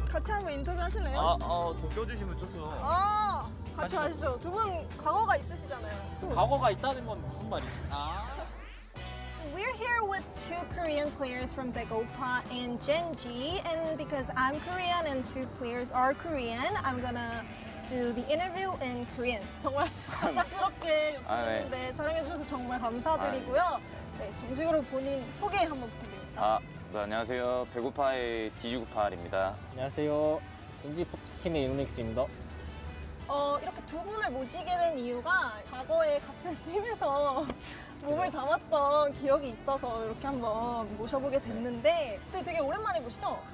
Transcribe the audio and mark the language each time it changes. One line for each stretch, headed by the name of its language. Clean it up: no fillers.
Korean: 같이 한번 인터뷰 하실래요? 더 껴주시면 좋죠. 같이 가시죠. 두 분 과거가 있으시잖아요. 과거가 있다는 건 무슨 말이지?
English: We're here with 2 Korean players from Big Oppa and Gen.G, and because I'm Korean and 2 players are Korean, I'm gonna do the interview in Korean.
Korean: 정말 갑작스럽게 요청했는데 촬영해주셔서 정말 감사드리고요. 네, 정식으로 본인 소개 한번 부탁드립니다. 네, 안녕하세요. 배고파의 디지구팔입니다. 안녕하세요. 젠지 포츠팀의 이노닉스입니다. 이렇게 두 분을 모시게 된 이유가 과거에 같은 팀에서 몸을 담았던 기억이 있어서 이렇게 한번 모셔보게 됐는데 되게 오랜만에 보시죠?